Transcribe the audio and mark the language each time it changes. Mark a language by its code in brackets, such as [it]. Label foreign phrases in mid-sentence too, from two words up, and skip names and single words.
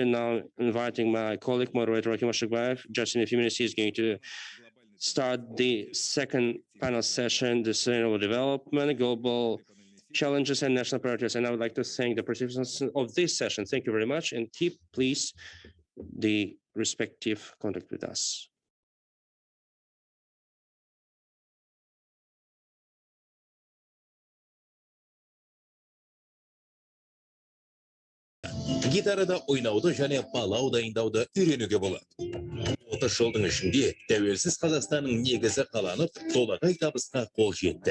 [en] Now inviting my colleague, moderator Rakim Ashikbayev. Just in a few minutes, he is going to start the second panel session, the sustainable development, global challenges and national priorities. And I would like to thank the participants of this session. Thank you very much, and keep, please, the respective contact with us. [kk] Гитарада ойнауды және балау дайындауды үйренуге болады. 30 жылдың ішінде тәуелсіз Қазақстанның негізі қаланып, толағай табысқа қол жетті.